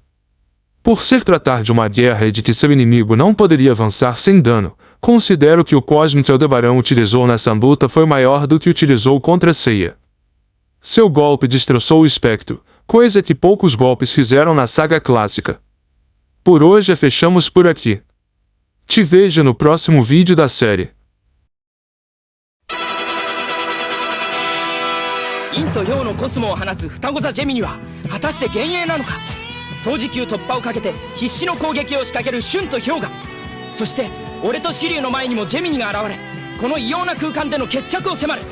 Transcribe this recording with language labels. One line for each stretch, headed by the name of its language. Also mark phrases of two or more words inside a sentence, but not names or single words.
Portuguese: Por se tratar de uma guerra e de que seu inimigo não poderia avançar sem dano, considero que o cosmo que Aldebaran utilizou nessa luta foi maior do que utilizou contra Seiya. Seu golpe destroçou o espectro, coisa que poucos golpes fizeram na saga clássica. Por hoje fechamos por aqui. Te vejo no próximo vídeo da série.
Japanese: 陰と陽のコスモを放つ双子座ジェミニは果たして幻影なのか。掃除機突破をかけて必死の攻撃を仕掛けるシュンとヒョウガ、そして俺とシリュウの前にもジェミニが現れ、この異様な空間での決着を迫る。